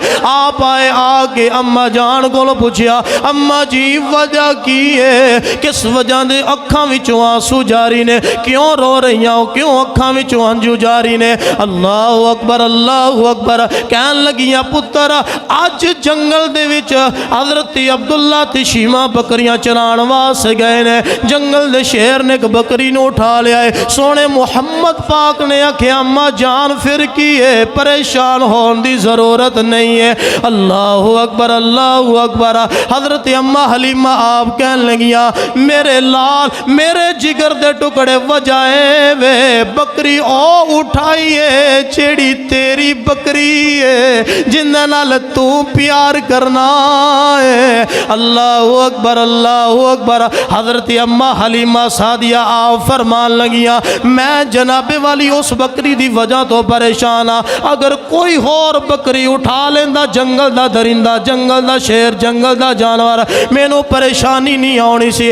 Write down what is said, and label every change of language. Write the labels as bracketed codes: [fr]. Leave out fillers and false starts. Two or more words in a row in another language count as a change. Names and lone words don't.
[pa] آپ آئے، آ کے اماں جان کو پچھیا، اماں جی وجہ کی ہے? کس وجہ دے اکھاں وچوں آنسو جاری نے? [ur] کیوں رو رہی ہو? [pa] کیوں اکھاں وچوں ہنجو جاری نے? [ar] الله أكبر، الله أكبر. [pa] کہن لگیاں، پتر اج جنگل دے وچ حضرت عبداللہ تے شیما بکریاں چران واسطے گئے نے. جنگل دے شیر نے ایک بکری نوں اٹھا لیا ہے۔ سونے محمد پاک نے آکھیا، اماں جان پھر کی ہے? [ur] پریشان ہونے کی ضرورت نہیں ہے. [ar] الله أكبر، الله أكبر. [pa] حضرت اماں حلیمہ آپ کہن لگیاں، میرے لال، میرے جگر دے ٹکڑے وجائے وے بکری او اٹھائی ہے جیہڑی تیری بکری ہے، جندے نال تو پیار کرنا ہے. [ar] الله أكبر، الله أكبر. [pa] حضرت اماں حلیمہ سعدیہ آپ فرمان لگیاں، میں جنابِ والی اس بکری دی وجہ توں پریشان ہاں. اگر کوئی ہور بکری اٹھا لیندا، جنگل دا درندہ، جنگل دا شیر، جنگل دا جانور، مینوں پریشانی نہیں آنی سی.